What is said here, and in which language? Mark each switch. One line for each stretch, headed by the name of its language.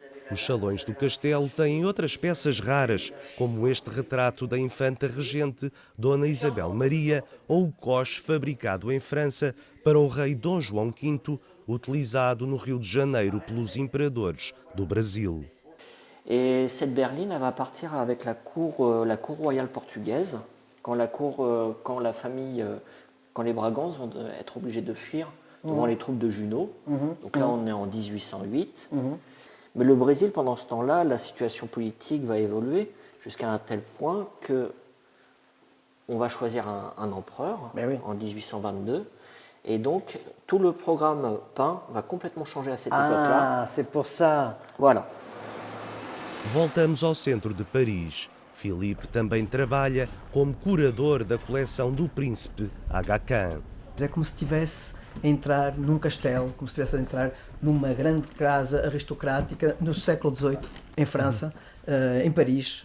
Portuguese: Os salões do castelo têm outras peças raras, como este retrato da infanta regente Dona Isabel Maria ou o coche fabricado em França para o rei Dom João V, utilizado no Rio de Janeiro pelos imperadores do Brasil.
French: Et cette berline, elle va partir avec la cour royale portugaise, quand la famille, quand les Bragances vont être obligés de fuir devant les troupes de Junot. Donc là, on est en 1808. Mais le Brésil, pendant ce temps-là, la situation politique va évoluer jusqu'à un tel point que on va choisir un empereur en 1822. Et donc, tout le programme peint va complètement changer à cette époque-là. Ah, c'est pour ça. Voilà.
Portuguese: Voltamos ao centro de Paris. Philippe também trabalha como curador da coleção do príncipe Aga Khan. É como se estivesse a entrar num castelo, como se estivesse a entrar numa grande casa aristocrática no século XVIII, em França, em Paris.